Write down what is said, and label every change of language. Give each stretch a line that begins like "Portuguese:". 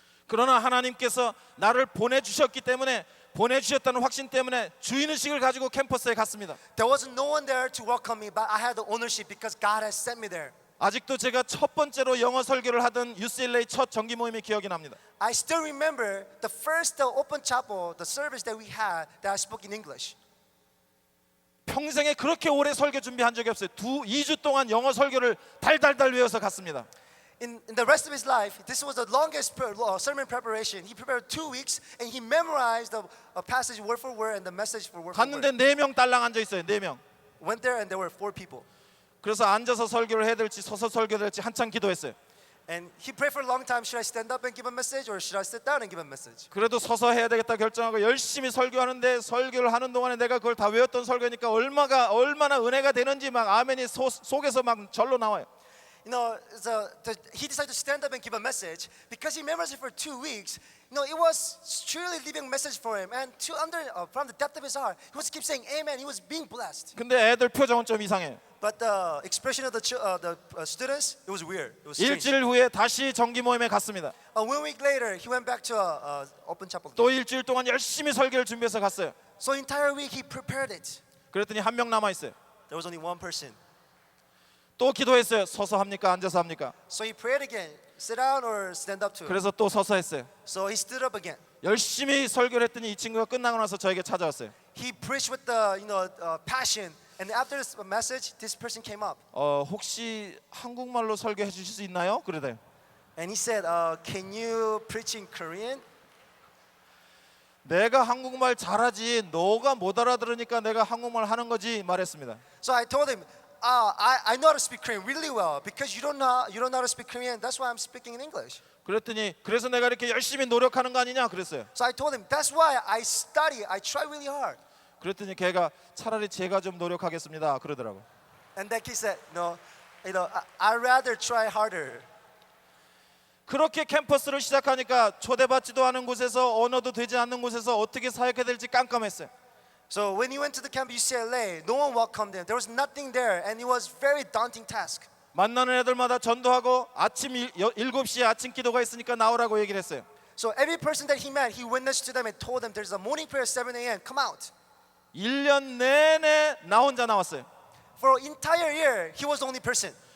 Korean: 그러나 하나님께서 나를 보내주셨기 때문에 보내주셨다는 확신 때문에 주인의식을 가지고 캠퍼스에 갔습니다.
English: There was no one there to welcome me, but I had the ownership because God has sent me there.
Korean: 아직도 제가 첫 번째로 영어 설교를 하던 UCLA 첫 정기 모임이 기억이 납니다.
English: I still remember the first open chapel, the service that we had that I spoke in English.
Korean: 평생에 그렇게 오래 설교 준비한 적이 없어요. 2주 동안 영어 설교를 달달달 외워서 갔습니다.
English: In the rest of his life, this was the longest sermon preparation. He prepared 2 weeks and he memorized the passage word for word and the message for word for word.
Korean: 갔는데 4명 딸랑 앉아 있어요. 4명.
English: Went there and there were 4 people.
Korean: 그래서 앉아서 설교를 해야 될지 서서 설교를 할지 한참 기도했어요.
English: And he prayed for a long time. Should I stand up and give a message or should I sit down and give a message?
Korean: 그래도 서서 해야 되겠다 결정하고 열심히 설교하는데 설교를 하는 동안에 내가 그걸 다 외웠던 설교니까 얼마나 은혜가 되는지 막 아멘이 속에서 막 절로 나와요.
English: You know, he decided to stand up and give a message because he memorized it for 2 weeks. You know, it was truly living message for him, and from the depth of his heart, he was keep saying Amen. He was being blessed.
Korean: 근데 애들 표정은 좀 이상해요.
English: But the expression of the students, it was weird. It was strange.
Korean: 일주일 후에 다시 정기 모임에 갔습니다.
English: 1 week later, he went back to open chapel.
Korean: 또 일주일 동안 열심히 설교를 준비해서 갔어요.
English: So entire week he prepared it.
Korean: 그랬더니 한 명 남아 있어요.
English: There was only one person.
Korean: 또 기도했어요. 서서 합니까? 앉아서 합니까?
English: So he prayed again. Sit down or stand up to it.
Korean: 그래서 또 서서 했어요.
English: So he stood up again.
Korean: 열심히 설교를 했더니 이 친구가 끝나고 나서 저에게 찾아왔어요.
English: He preached with the passion. And after this message, this person came up.
Korean: 혹시 한국말로 설교해 주실 수 있나요? 그러대요.
English: And he said, "Can you preach in Korean?"
Korean: 내가 한국말 잘하지 너가 못 알아들으니까 내가 한국말 하는 거지 말했습니다.
English: So I told him, I know how to speak Korean really well because you don't know how to speak Korean. That's why I'm speaking in English.
Korean: 그랬더니 그래서 내가 이렇게 열심히 노력하는 거 아니냐 그랬어요.
English: So I told him, that's why I study. I try really hard.
Korean: 그랬더니 걔가 차라리 제가 좀 노력하겠습니다 그러더라고.
English: And that kid said, no, I'd rather try harder.
Korean: 그렇게 캠퍼스를 시작하니까 초대받지도 않은 곳에서 언어도 되지 않는 곳에서 어떻게 사역해야 될지 깜깜했어요.
English: So when he went to the camp UCLA, no one welcomed him. There was nothing there, and it was very daunting task.
Korean: 만나는 애들마다 전도하고 아침 7시에 아침 기도가 있으니까 나오라고 얘기를 했어요.
English: So every person that he met, he witnessed to them and told them there's a morning prayer at 7 a.m. Come out.
Korean: 1년 내내 나 혼자 나왔어요.
English: For an entire year, he was the only person.